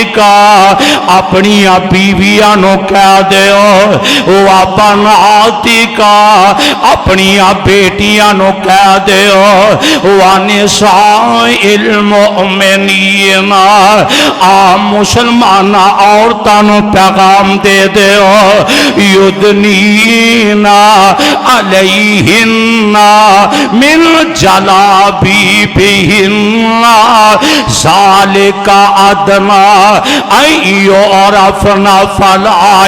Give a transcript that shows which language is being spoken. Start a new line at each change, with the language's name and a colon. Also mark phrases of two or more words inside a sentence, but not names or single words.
Punjabi: کا اپنی بیویاں نو کہہ دیو
Arabic: و بناتی
Punjabi: کا اپنی بیٹیاں نو کہہ دیو
Arabic: و نساء المؤمنین
Punjabi: عام مسلمان عورتاں نو پیغام دے دیو
Arabic: یدنی علیہن من جلابیبہن ذالک ادنا ان یعرفن فلا